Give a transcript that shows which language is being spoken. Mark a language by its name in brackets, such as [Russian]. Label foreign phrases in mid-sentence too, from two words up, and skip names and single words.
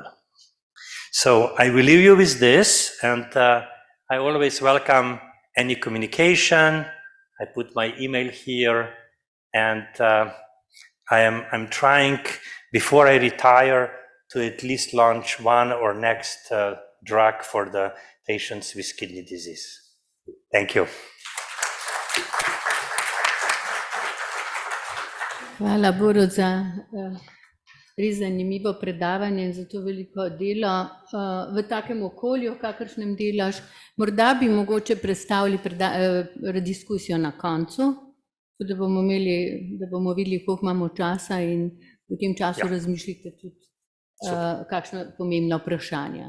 [English] So I will leave you with this, and I always welcome any communication. I put my email here, and I'm trying, before I retire, to at least launch one or next drug for the patients with kidney disease. Thank you. [Slovenian] Hvala, Borut, za res zanimivo predavanje in za to veliko delo v takem okolju, v kakršnem delaš. Morda bi mogoče predstavili diskusijo na koncu, da bomo videli, koliko imamo časa in v tem času razmišljite tudi kakšno pomembno vprašanje.